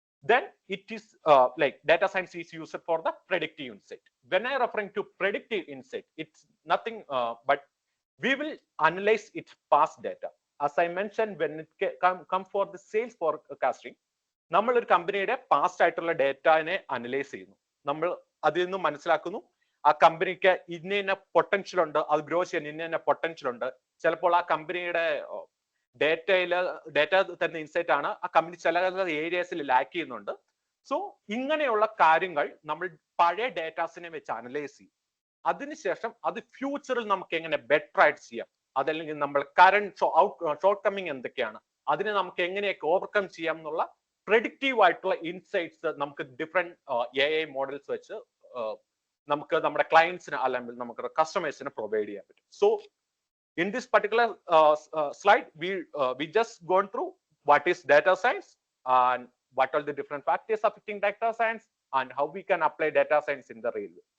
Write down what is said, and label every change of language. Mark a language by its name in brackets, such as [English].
[English] Then it is like data science is used for the predictive insight. When I referring to predictive insight, it's nothing but we will analyze its past data. As I mentioned, when it come for the sales forecasting, [Malayalam] നമ്മൾ ഒരു കമ്പനിയുടെ past ആയിട്ടുള്ള ഡേറ്റാനെ analyse ചെയ്യുന്നു. നമ്മൾ അതിൽ നിന്ന് മനസ്സിലാക്കുന്നു ആ കമ്പനിക്ക് ഇന്ന പൊട്ടൻഷ്യൽ ഉണ്ട്, അത് ഗ്രോ ചെയ്യാൻ ഇന്ന പൊട്ടൻഷ്യൽ ഉണ്ട്. ചിലപ്പോൾ ആ കമ്പനിയുടെ ഡേറ്റ തരുന്ന ഇൻസൈറ്റ് ആണ് ആ കമ്പനി ചില ഏരിയസിൽ ലാക്ക് ചെയ്യുന്നുണ്ട്. സോ ഇങ്ങനെയുള്ള കാര്യങ്ങൾ നമ്മൾ പഴയ ഡേറ്റാസിനെ വെച്ച് അനലൈസ് ചെയ്യും. അതിനുശേഷം അത് ഫ്യൂച്ചറിൽ നമുക്ക് എങ്ങനെ ബെറ്റർ ആയിട്ട് ചെയ്യാം, അതല്ലെങ്കിൽ നമ്മൾ കറന്റ് ഷോർട്ട് കമ്മിങ് എന്തൊക്കെയാണ്, അതിനെ നമുക്ക് എങ്ങനെയൊക്കെ ഓവർകം ചെയ്യാം എന്നുള്ള പ്രെഡിക്റ്റീവ് ആയിട്ടുള്ള ഇൻസൈറ്റ്സ് നമുക്ക് ഡിഫറെന്റ് AI മോഡൽസ് വെച്ച് നമുക്ക് നമ്മുടെ ക്ലയൻസിന് അല്ലെങ്കിൽ നമുക്ക് കസ്റ്റമേഴ്സിന് പ്രൊവൈഡ് ചെയ്യാൻ പറ്റും. [English] So in this particular slide, we just gone through what is data science and what are the different factors affecting data science and how we can apply data science in the real world.